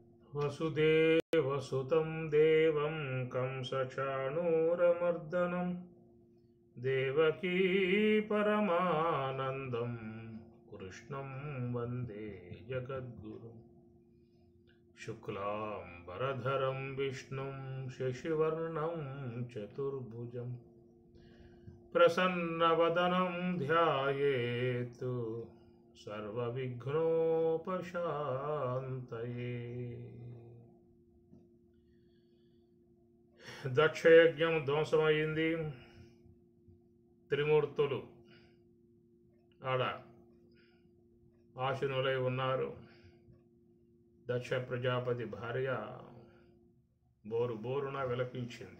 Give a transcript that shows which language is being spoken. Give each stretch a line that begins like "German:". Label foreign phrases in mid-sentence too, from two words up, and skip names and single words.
Sanskrit: वसुदेवसुतं देवं कंसचाणूरमर्दनं देवकी परमानन्दं कृष्णं वन्दे जगद्गुरुं शुक्लाम्बरधरं विष्णुं शशिवर्णं चतुर्भुजं प्रसन्नवदनं ध्यायेत् सर्वविघ्नोपशान्तये।
Telugu: దక్షయజ్ఞం ధ్వంసమైంది. త్రిమూర్తులు ఆడ ఆశీనులై ఉన్నారు. దక్ష ప్రజాపతి భార్య బోరున విలపించింది.